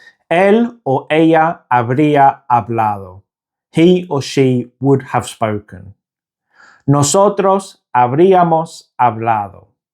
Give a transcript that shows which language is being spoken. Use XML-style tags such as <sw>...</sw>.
<es>Él o ella habría hablado.</es> <en>He or she would have spoken.</en> <es>Nosotros habríamos hablado.</es>